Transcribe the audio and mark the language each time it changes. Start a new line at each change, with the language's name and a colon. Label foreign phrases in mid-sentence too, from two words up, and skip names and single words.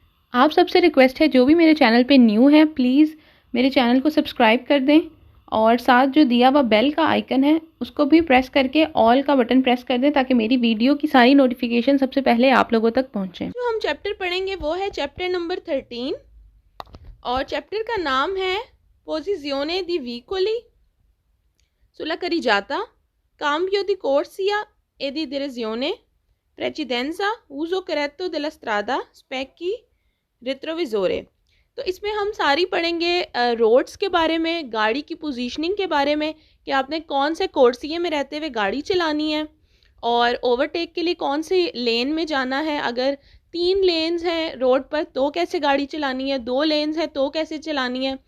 Hindi: आप सबसे रिक्वेस्ट है, जो भी मेरे चैनल पे न्यू है प्लीज़ मेरे चैनल को सब्सक्राइब कर दें और साथ जो दिया हुआ बेल का आइकन है उसको भी प्रेस करके ऑल का बटन प्रेस कर दें ताकि मेरी वीडियो की सारी नोटिफिकेशन सबसे पहले आप लोगों तक पहुंचे। जो हम चैप्टर पढ़ेंगे वो है चैप्टर नंबर 13 और चैप्टर का नाम है
Italian: पोजिzione di vicoli sulla carreggiata, cambio di corsia e di direzione, precedenza, uso corretto della strada, specchi, retrovisore।
Hindi: तो इसमें हम सारी पढ़ेंगे रोड्स के बारे में, गाड़ी की पोजीशनिंग के बारे में कि आपने कौन से कोर्सिये में रहते हुए गाड़ी चलानी है और ओवरटेक के लिए कौन से लेन में जाना है। अगर 3 लेन्स हैं रोड पर तो कैसे गाड़ी चलानी है, 2 लेन्स हैं तो कैसे चलानी है।